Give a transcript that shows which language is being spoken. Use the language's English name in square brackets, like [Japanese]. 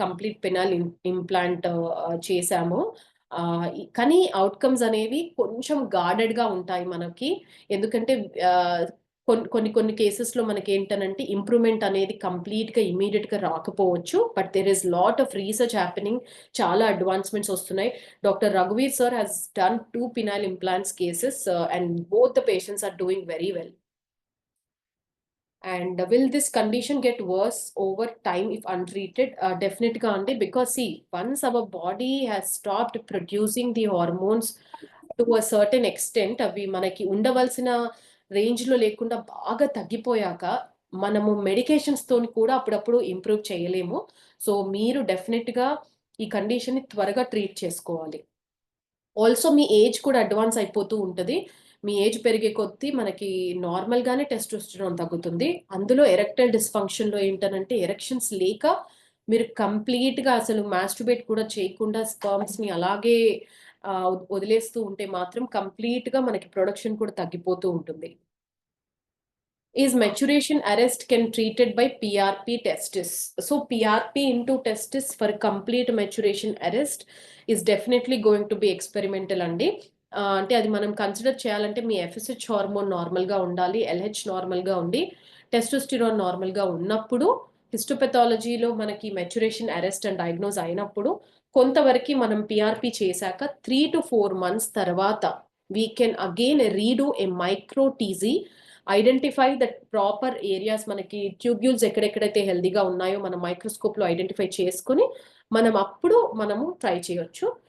[Telugu] Complete penile implant చేశాము. కానీ outcomes అనేవి కొంచెం గార్డెడ్ గా ఉంటాయి మనకి. ఎందుకంటే కొన్ని కేసెస్లో మనకి ఏంటనంటే ఇంప్రూవ్మెంట్ అనేది కంప్లీట్ గా ఇమీడియట్ గా రాకపోవచ్చు. [English] But there is lot of research happening. [Telugu] చాలా అడ్వాన్స్మెంట్స్ వస్తున్నాయి. [English] Doctor రఘువీర్ sir has done 2 penile implants cases and both the patients are doing very well. And will this condition get worse over time if untreated? Definitely andi, because see, once our body has stopped producing the hormones to a certain extent, [Telugu] అవి మనకి ఉండవలసిన range లో లేకుండా బాగా తగ్గిపోయాక మనము medications తోని కూడా అప్పుడప్పుడు ఇంప్రూవ్ చేయలేము. సో మీరు డెఫినెట్ గా ఈ కండిషన్ ని త్వరగా ట్రీట్ చేసుకోవాలి. ఆల్సో మీ ఏజ్ కూడా అడ్వాన్స్ అయిపోతూ ఉంటుంది. మీ ఏజ్ పెరిగే కొద్దీ మనకి నార్మల్ గానే టెస్టోస్టెరాన్ తగ్గుతుంది. అందులో ఎరెక్టైల్ డిస్ఫంక్షన్ లో ఏంటనంటే ఎరెక్షన్స్ లేక మీరు కంప్లీట్ గా అసలు మాస్టర్బేట్ కూడా చేయకుండా స్పర్మ్స్ ని అలాగే వదిలేస్తూ ఉంటే మాత్రం కంప్లీట్ గా మనకి ప్రొడక్షన్ కూడా తగ్గిపోతూ ఉంటుంది. [English] Is maturation arrest can treated by PRP testis? So PRP into testis for complete maturation arrest is definitely going to be experimental andi. [Telugu] అంటే అది మనం కన్సిడర్ చేయాలంటే మీ ఎఫ్ఎస్హెచ్ హార్మోన్ నార్మల్ గా ఉండాలి, ఎల్హెచ్ నార్మల్ గా ఉండి, టెస్టోస్టిరాన్ నార్మల్ గా ఉన్నప్పుడు, హిస్టోపెథాలజీలో మనకి మెచ్యురేషన్ అరెస్ట్ అండ్ డయాగ్నోజ్ అయినప్పుడు కొంతవరకు మనం పిఆర్పి చేశాక [English] 3 to 4 months [Telugu] తర్వాత [English] we can again redo a micro TESE, identify that proper areas, [Telugu] మనకి ట్యూబ్యూల్స్ ఎక్కడెక్కడైతే హెల్దీగా ఉన్నాయో మనం మైక్రోస్కోప్ లో ఐడెంటిఫై చేసుకుని మనము ట్రై చేయొచ్చు.